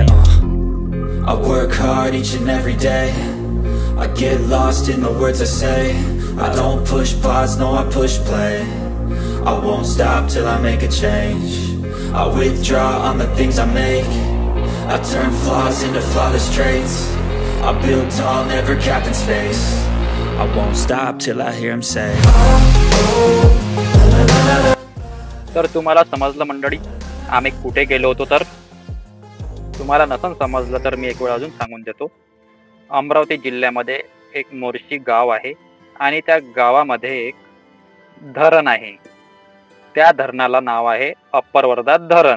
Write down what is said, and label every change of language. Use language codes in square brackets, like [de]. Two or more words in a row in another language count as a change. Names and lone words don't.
[en] I work hard each and every day, I get lost in the words I say, I don't push pause, no I push play, I won't stop till I make a change. I withdraw on the things I make, I turn flaws into flawless traits, I build tall, never capped in space, I won't stop till I hear him say, oh, oh, la la la la. [mr] तर तुम्हाला समजलं मंडळी आम्ही कुठे गेलो होतो? तर तुम्हाला नसन समजलं तर मी एक वेळ अजून सांगून देतो। अमरावती जिल्ह्यामध्ये एक मोर्शी गाव आहे, आणि त्या गावामध्ये एक धरण आहे। त्या धरणाला नाव आहे अप्पर वर्धा धरण।